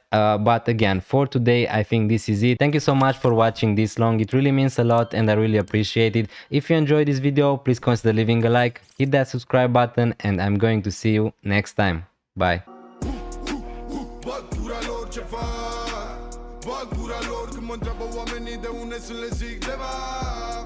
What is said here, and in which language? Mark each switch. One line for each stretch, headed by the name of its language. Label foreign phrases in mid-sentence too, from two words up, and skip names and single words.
English: But again, for today, I think this is it. Thank you so much for watching this long. It really means a lot and I really appreciate it. If you enjoyed this video, please consider leaving a like, hit that subscribe button, and I'm going to see you next time. Bye.
Romanian: Bag gura lor când mă întreabă oamenii de unde sunt le zic de